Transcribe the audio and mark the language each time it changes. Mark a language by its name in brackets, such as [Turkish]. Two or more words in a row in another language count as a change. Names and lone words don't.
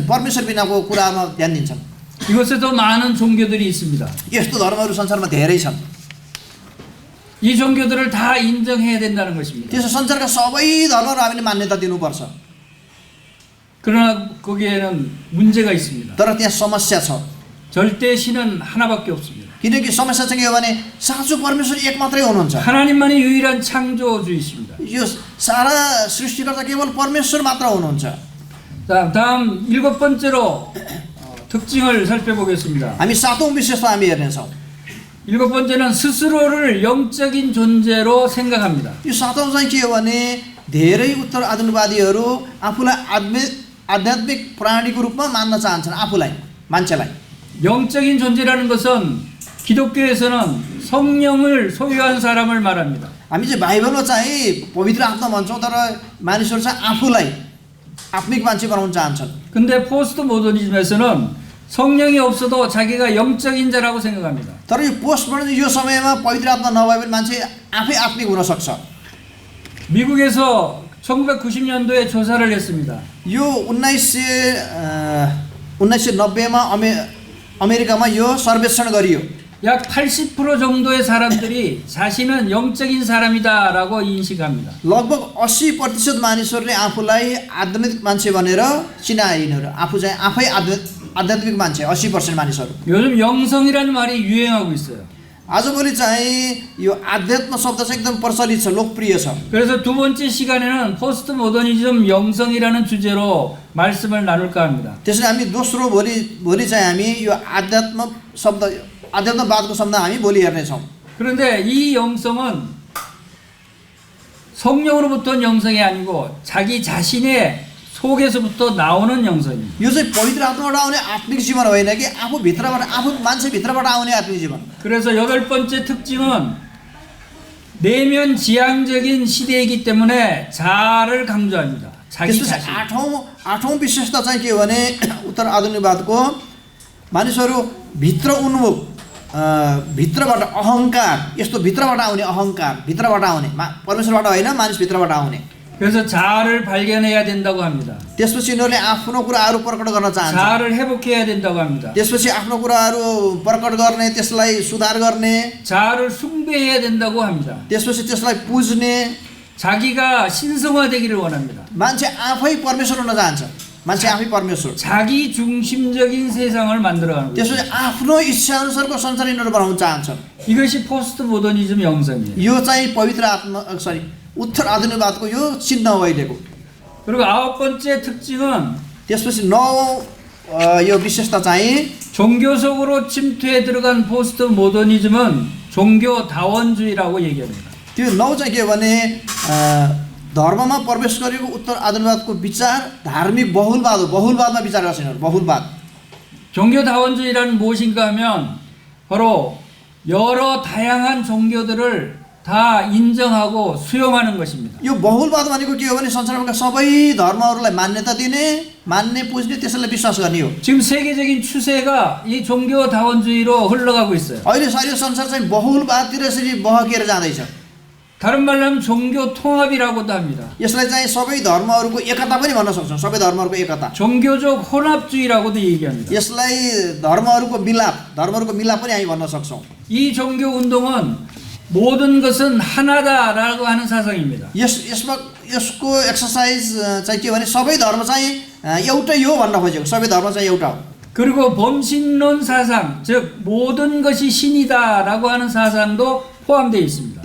[Nepali] परमेश्वर बिनाको कुरामा ध्यान दिन्छन्। [Korean] 이곳에도 많은 종교들이 있습니다. [Nepali] यस्तो धर्महरू संसारमा धेरै छन्। [Korean] 이 종교들을 다 인정해야 된다는 것입니다. [Nepali] त्यसो संसारका सबै धर्महरू हामीले मान्यता दिनुपर्छ। [Korean] 그러나 거기에는 문제가 있습니다. [Nepali] तर त्यहाँ समस्या छ। [Korean] 절대 신은 하나밖에 없습니다. [Nepali] किनकि समस्या चाहिँ के हो भने साँचो परमेश्वर एक मात्रै हुनुहुन्छ। [Korean] 하나님만이 유일한 창조주이십니다. [Nepali] यो सारा सृष्टिकर्ता केवल परमेश्वर मात्र हुनुहुन्छ। [Korean] 자, 다음 7번째로 특징을 살펴보겠습니다. [Nepali] हामी सातौं विशेषता हामी हेर्नेछौँ। [Korean] 7번째는 스스로를 영적인 존재로 생각합니다. [Nepali] यो सातौं चाहिँ के हो भने धेरै उत्तर आधुनिकवादीहरू आफूलाई आध्यात्मिक प्राणीको रूपमा मान्न चाहन्छन्, आफूलाई, मान्छेलाई। [Korean] 영적인 존재라는 것은 기독교에서는 성령을 소유한 사람을 말합니다. [Nepali] हामी चाहिँ बाइबलमा चाहिँ पवित्र आत्मा भन्छौँ, तर मानिसहरू चाहिँ आफूलाई आत्मिक मान्छे बनाउन चाहन्छन्। [Korean] 근데 포스트 모더니즘에서는 성령이 없어도 자기가 영적인 자라고 생각합니다. [Nepali] तर यो [English] post modern [Nepali] यो समयमा पवित्र आत्मा नभए पनि मान्छे आफै आत्मिक हुन सक्छ। [Korean] 미국에서 1990년도에 조사를 했습니다. [Nepali] यो 1990मा अमेरिकामा यो सर्वेक्षण गरियो। [Korean] 약 80% 정도의 사람들이 자신은 영적인 사람이다라고 인식합니다. [Nepali] लगभग 80% मानिसहरूले आफूलाई आध्यात्मिक मान्छे भनेर चिनाए। यिनीहरू आफू चाहिँ आफै आध्यात्मिक मान्छे 80% मानिसहरू। [Korean] 요즘 영성이라는 말이 유행하고 있어요. [Nepali] आजभोलि चाहिँ यो आध्यात्म शब्द चाहिँ एकदम प्रचलित छ, लोकप्रिय छ। [Korean] 그래서 두 번째 시간에는 포스트 모더니즘 영성이라는 주제로 말씀을 나눌까 합니다. [Nepali] त्यसैले हामी दोस्रो भोलि चाहिँ हामी यो आध्यात्मवादको शब्द हामी भोलि हेर्नेछौँ। [Korean] 그런데 이 영성은 성령으로부터 온 영성이 아니고 자기 자신의 속에서부터 나오는 영성입니다. [Nepali] यो चाहिँ पवित्र आत्माबाट आउने आत्मिक जीवन होइन कि आफू भित्रबाट, आफू मान्छे भित्रबाट आउने आत्मिक जीवन। [Korean] 그래서 8번째 특징은 내면 지향적인 시대이기 때문에 자아를 강조합니다. 자기 [Nepali] त्यसपछि [Korean] 자신. [Nepali] आठौं विशेषता चाहिँ के हो भने उत्तर आधुनिकवादको मानिसहरू भित्र उन्मुख, भित्रबाट अहङ्कार, यस्तो भित्रबाट आउने अहङ्कार, भित्रबाट आउने, परमेश्वरबाट होइन, मानिस भित्रबाट आउने। [Korean] 그래서 자아를 발견해야 된다고 합니다. [Nepali] त्यसपछि यिनीहरूले आफ्नो कुराहरू प्रकट गर्न चाहन्छ। [Korean] 자아를 회복해야 된다고 합니다. [Nepali] त्यसपछि आफ्नो कुराहरू प्रकट गर्ने, त्यसलाई सुधार गर्ने, [Korean] 자아를 숭배해야 된다고 합니다. [Nepali] त्यसपछि त्यसलाई पुज्ने, [Korean] 자기가 신성화되기를 원합니다. [Nepali] मान्छे आफै परमेश्वर हुन चाहन्छ। मान्छे आफै परमेश्वर। [Korean] 자기 중심적인 세상을 만들어가는 거예요. [Nepali] त्यसपछि आफ्नो इच्छाअनुसारको संसार यिनीहरू बनाउन चाहन्छन्। [Korean] 이것이 포스트 모더니즘 영성이에요. [Nepali] यो चाहिँ पवित्र उत्तर आधुनिकवादको यो चिन्ह हो अहिलेको। [Korean] 그리고 9번째 특징은 [Nepali] त्यसपछि यो विशेषता चाहिँ [Korean] 종교 속으로 침투해 들어간 포스트 모더니즘은 종교다원주의라고 얘기합니다. [Nepali] त्यो चाहिँ के भने धर्ममा प्रवेश गरेको उत्तर आधुनिकवादको विचार धार्मिक बहुलवाद हो। बहुलवादमा विचार गर्छ यिनीहरू, बहुलवाद। [Korean] 종교다원주의란 무엇인가 하면 바로 여러 다양한 종교들을 다 인정하고 수용하는 것입니다. [Nepali] यो बहुलवाद भनेको के हो भने संसारमा सबै धर्महरूलाई मान्यता दिने, मान्ने, पुज्ने, त्यसैलाई विश्वास गर्ने हो। [Korean] 지금 세계적인 추세가 이 종교다원주의로 흘러가고 있어요. [Nepali] अहिले सारी संसार चाहिँ बहुलवादतिर यसरी बहकिएर जाँदैछ। [Korean] 다른 말로 하면 종교 통합이라고도 합니다. [Nepali] यसलाई चाहिँ सबै धर्महरूको एकता पनि भन्न सक्छौँ, सबै धर्महरूको एकता। [Korean] 종교적 혼합주의라고도 얘기합니다. [Nepali] यसलाई धर्महरूको मिलाप पनि हामी भन्न सक्छौँ। [Korean] 이 종교 운동은 모든 것은 하나다라고 하는 사상입니다. [Nepali] यसको एक्सरसाइज चाहिँ के भने सबै धर्म चाहिँ एउटै हो भन्न खोजेको, सबै धर्म चाहिँ एउटा हो। [Korean] 그리고 범신론 사상, 즉 모든 것이 신이다라고 하는 사상도 포함되어 있습니다.